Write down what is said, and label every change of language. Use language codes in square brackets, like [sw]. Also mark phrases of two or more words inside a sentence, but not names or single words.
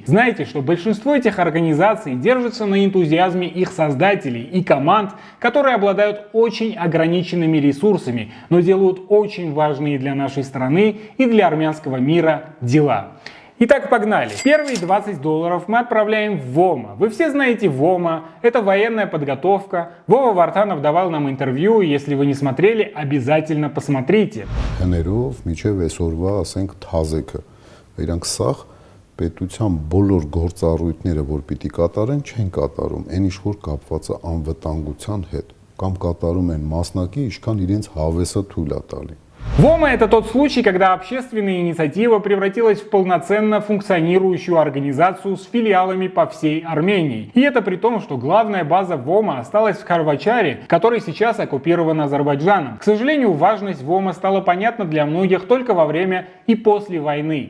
[ru] Знайте, что большинство этих организаций держатся на энтузиазме их создателей и команд, которые обладают очень ограниченными ресурсами, но делают очень важные для нашей страны и для армянского мира дела. Итак, погнали. Первые 20 долларов мы отправляем в ВОМА. Вы все знаете ВОМА, это военная подготовка. Вова Вартанов давал нам интервью, если вы не смотрели, обязательно посмотрите. [hy] Պետության բոլոր գործառույթները, որ պիտի կատարեն, չեն կատարում, այն ինչ որ կապված է անվտանգության հետ, կամ կատարում են մասնակի, ինչքան իրենց հավեսը թույլ է տալի։ [ru] ВОМА – это тот случай, когда общественная инициатива превратилась в полноценно функционирующую организацию с филиалами по всей Армении. И это при том, что главная база ВОМА осталась в Карвачаре, который сейчас оккупирован Азербайджаном. К сожалению, важность ВОМА стала понятна для многих только во время и после войны.